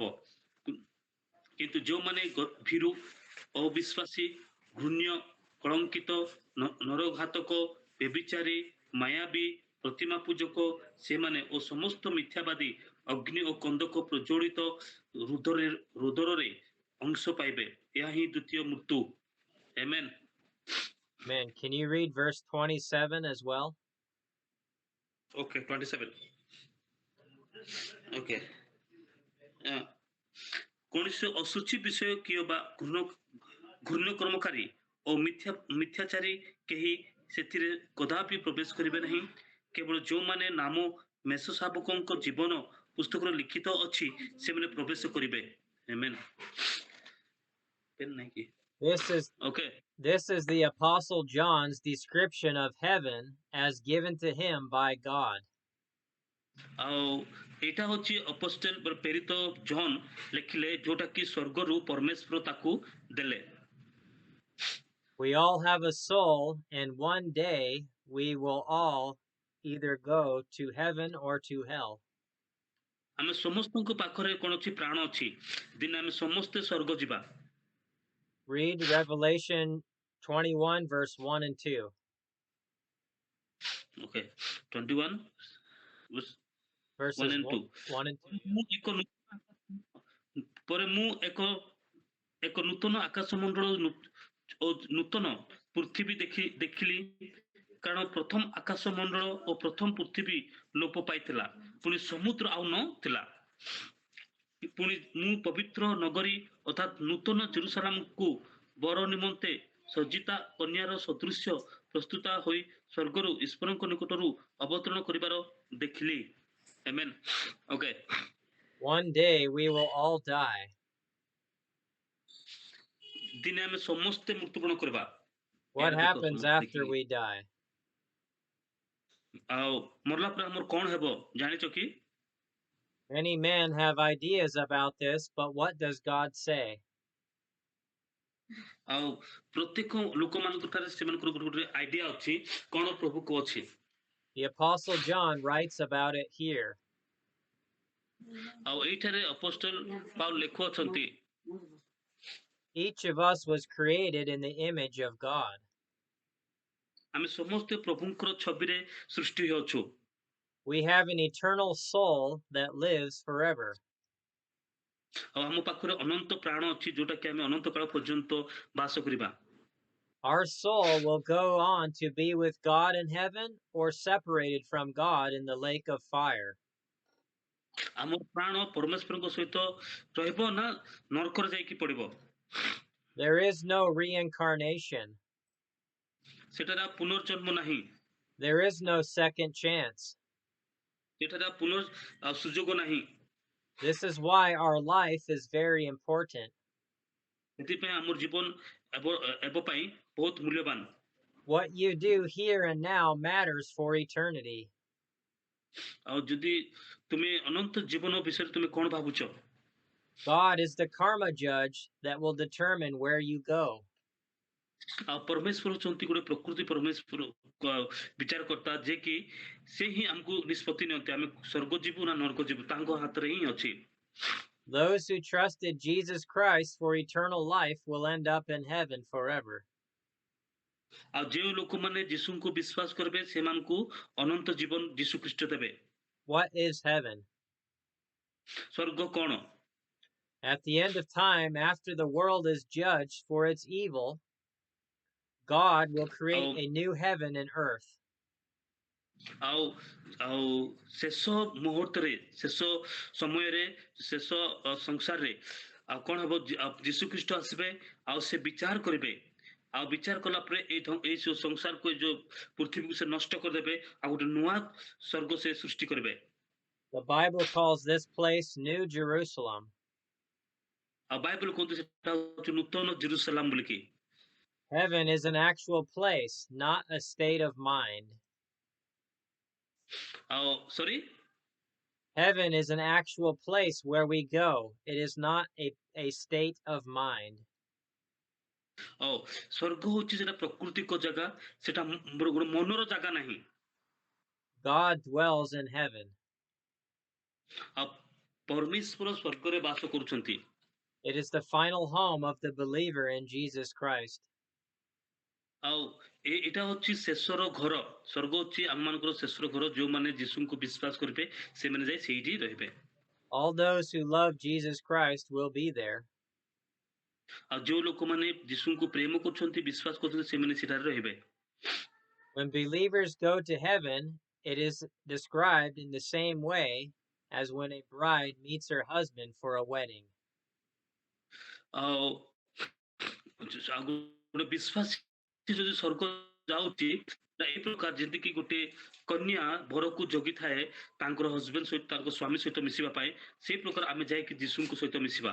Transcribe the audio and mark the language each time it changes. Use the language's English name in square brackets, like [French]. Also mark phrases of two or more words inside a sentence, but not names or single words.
[Odia] କିନ୍ତୁ ଯେଉଁମାନେ ଭୀରୁ, ଅବିଶ୍ୱାସୀ, ଘୃଣ୍ୟ, କଳଙ୍କିତ, ନରଘାତକ, ବ୍ୟଭିଚାରୀ, ମାୟାବୀ, ପ୍ରତିମା ପୂଜକ, ସେମାନେ ଓ ସମସ୍ତ ମିଥ୍ୟାବାଦୀ ଅଗ୍ନି ଓ କନ୍ଦକ ପ୍ରଜ୍ୱଳିତ ରୁଦ୍ରରେ ଅଂଶ ପାଇବେ। ଏହା ହିଁ ଦ୍ୱିତୀୟ ମୃତ୍ୟୁ। Amen. [English] Amen. Can you read verse 27 as well? Okay, 27. Okay. [Odia] କୌଣସି ଅଶୁଚି ବିଷୟ କିଏ ବା ଘୃଣ୍ୟ କର୍ମକାରୀ ଓ ମିଥ୍ୟାଚାରୀ କେହି ସେଥିରେ କଦାପି ପ୍ରବେଶ କରିବେ ନାହିଁ, କେବଳ ଯେଉଁମାନେ ନାମ ମେଷ ଶାବକଙ୍କ ଜୀବନ ପୁସ୍ତକରେ ଲିଖିତ ଅଛି ସେମାନେ ପ୍ରବେଶ କରିବେ। [English] Amen. This is the Apostle John's description of heaven as given to him by God. [Odia] ଆଉ ଏଇଟା ହେଉଛି ଅପୋଷ୍ଟଲ ପ୍ରେରିତ ଜନ୍ ଲେଖିଲେ, ଯୋଉଟା କି ସ୍ୱର୍ଗରୁ ପରମେଶ୍ୱର ତାକୁ ଦେଲେ। [English] We all have a soul, and one day we will all either go to heaven or to hell. [Odia] ଆମେ ସମସ୍ତଙ୍କ ପାଖରେ କୌଣସି ପ୍ରାଣ ଅଛି, ଦିନେ ଆମେ ସମସ୍ତେ ସ୍ୱର୍ଗ ଯିବା। [English] Read Revelation 21 verse 1 and 2. Okay, 21 verses 1 and 2. [Odia] ପରେ ମୁଁ ଏକ ନୂତନ ଆକାଶମଣ୍ଡଳ ଓ ନୂତନ ପୃଥିବୀ ଦେଖିଲି, କାରଣ ପ୍ରଥମ ଆକାଶମଣ୍ଡଳ ଓ ପ୍ରଥମ ପୃଥିବୀ ଲୋପ ପାଇଥିଲା, ପୁଣି ସମୁଦ୍ର ଆଉ ନଥିଲା। ପୁଣି ମୁଁ ପବିତ୍ର ନଗରୀ ଅର୍ଥାତ୍ ନୂତନ ଜେରୁସାଲେମକୁ ବର ନିମନ୍ତେ ସଜ୍ଜିତା କନ୍ୟାର ସଦୃଶ୍ୟ ପ୍ରସ୍ତୁତ ହୋଇ ସ୍ୱର୍ଗରୁ ଈଶ୍ୱରଙ୍କ ନିକଟରୁ ଅବତରଣ କରିବାର ଦେଖିଲି। [English] Amen. Okay. One day we will all die. [Odia] ଦିନେ ଆମେ ସମସ୍ତେ ମୃତ୍ୟୁବରଣ କରିବା। [English] What happens after we die? [Odia] ଆଉ ମରଲା ପରେ ଆମର କଣ ହେବ ଜାଣିଛ କି? [English] Many men have ideas about this, but what does God say? [Odia] ଆଉ ପ୍ରତ୍ୟେକ ଲୋକମାନଙ୍କ ଠାରେ ସେମାନଙ୍କର ଗୋଟେ ଗୋଟେ ଆଇଡିଆ ଅଛି କଣ ପ୍ରଭୁ କହୁଛି। [English] The Apostle John writes about it here. [Odia] ଆଉ ଏଇଠାରେ ଅପୋଷ୍ଟଲ ପାଉଲ ଲେଖୁଅଛନ୍ତି [English] Each of us was created in the image of God. [Odia] ଆମେ ସମସ୍ତେ ପ୍ରଭୁଙ୍କର ଛବିରେ ସୃଷ୍ଟି ହେଉଛୁ। [English] We have an eternal soul that lives forever. [Odia] ଆଉ ଆମ ପାଖରେ ଅନନ୍ତ ପ୍ରାଣ ଅଛି ଯୋଉଟା କି ଆମେ ଅନନ୍ତ କାଳ ପର୍ଯ୍ୟନ୍ତ ବାସ କରିବା। [English] Our soul will go on to be with God in heaven or separated from God in the lake of fire. [Odia] ଆମ ପ୍ରାଣ ପରମେଶ୍ୱରଙ୍କ ସହିତ ରହିବ ନା ନରକରେ ଯାଇକି ପଡିବ। [English] There is no reincarnation. [Odia] ସେଠାରେ ଆଉ ପୁନର୍ଜନ୍ମ ନାହିଁ। [English] There is no second chance. [Odia] ସେଠାରେ ଆଉ ସୁଯୋଗ ନାହିଁ। [English] This is why our life is very important. [Odia] ସେଥିପାଇଁ ଆମର ଜୀବନ ହେବ ପାଇଁ ବହୁତ ମୂଲ୍ୟବାନ। [English] What you do here and now matters for eternity. [Odia] ଆଉ ଯଦି ତୁମେ ଅନନ୍ତ ଜୀବନ ବିଷୟରେ ତୁମେ କଣ ଭାବୁଛ? [English] God is the karma judge that will determine where you go. [Odia] ଆଉ ପରମେଶ୍ୱର ହଉଛନ୍ତି ଗୋଟେ ପ୍ରକୃତି ପରମେଶ୍ୱର ବିଚାରକର୍ତ୍ତା ଯେ କି ସେ ହିଁ ଆମକୁ ନିଷ୍ପତ୍ତି ନିଅନ୍ତି ଆମେ ସ୍ୱର୍ଗ ଯିବୁ ନା ନର୍କ ଯିବୁ ତାଙ୍କ ହାତରେ ହିଁ ଅଛି। [English] Those who trusted Jesus Christ for eternal life will end up in heaven forever. [Odia] ଆଉ ଯେଉଁ ଲୋକମାନେ ଯୀଶୁଙ୍କୁ ବିଶ୍ୱାସ କରିବେ ସେମାନଙ୍କୁ ଅନନ୍ତ ଜୀବନ ଯୀଶୁ ଖ୍ରୀଷ୍ଟ ଦେବେ। [English] What is heaven? [Odia] ସ୍ୱର୍ଗ କଣ? [English] At the end of time, after the world is judged for its evil, God will create a new heaven and earth. [Odia] ଆଉ ଆଉ ଶେଷ ମୁହୂର୍ତ୍ତରେ ଶେଷ ସମୟରେ ଶେଷ ସଂସାରରେ ଆଉ କଣ ହବ ଯୀଶୁ ଖ୍ରୀଷ୍ଟ ଆସିବେ ଆଉ ସେ ବିଚାର କରିବେ ଆଉ ବିଚାର କଲା ପରେ ଏଇ ସଂସାରକୁ ଯୋଉ ପୃଥିବୀକୁ ସେ ନଷ୍ଟ କରିଦେବେ ଆଉ ଗୋଟେ ନୂଆ ସ୍ୱର୍ଗ ସେ ସୃଷ୍ଟି କରିବେ। [English] The Bible calls this place New Jerusalem. [Odia] ଆଉ ବାଇବଲ କହୁଛି ସେଟା ହଉଛି ନୂତନ ଜେରୁସାଲାମ ବୋଲିକି। [English] Heaven is an actual place, not a state of mind. [Odia] ଆଉ sorry? [English] Heaven is an actual place where we go. It is not a state of mind. [Odia] ସ୍ୱର୍ଗ ହଉଛି ସେଟା ପ୍ରକୃତିକ ଜାଗା ସେଟା ଗୋଟେ ମନର ଜାଗା ନାହିଁ। [English] God dwells in heaven. [Odia] ଆଉ ପରମେଶ୍ୱର ସ୍ୱର୍ଗରେ ବାସ କରୁଛନ୍ତି। [English] It is the final home of the believer in Jesus Christ. [Odia] ଆଉ ଏଇଟା ହଉଛି ଶେଷର ଘର ସ୍ୱର୍ଗ ହଉଛି ଆମମାନଙ୍କର ଶେଷର ଘର ଯୋଉମାନେ ଯୀଶୁଙ୍କୁ ବିଶ୍ୱାସ କରିବେ ସେମାନେ ଯାଇ ସେଇଠି ରହିବେ। [English] All those who love Jesus Christ will be there. [Odia] ଆଉ ଯୋଉ ଲୋକମାନେ ଯୀଶୁଙ୍କୁ ପ୍ରେମ କରୁଛନ୍ତି ବିଶ୍ୱାସ କରୁଛନ୍ତି ସେମାନେ ସେଠାରେ ରହିବେ। [English] When believers go to heaven, it is described in the same way as when a bride meets her husband for a wedding. [Odia] ଆଉ ଗୋଟେ ବିଶ୍ୱାସୀ ଯଦି ସ୍ୱର୍ଗ ଯାଉଛି ଏଇ ପ୍ରକାର ଯେମିତିକି ଗୋଟେ କନ୍ୟା ବରକୁ ଜଗିଥାଏ ତାଙ୍କର ହଜବେଣ୍ଡ ସହିତ ତାଙ୍କ ସ୍ୱାମୀ ସହିତ ମିଶିବା ପାଇଁ ସେଇ ପ୍ରକାର ଆମେ ଯାଇକି ଯୀଶୁଙ୍କ ସହିତ ମିଶିବା।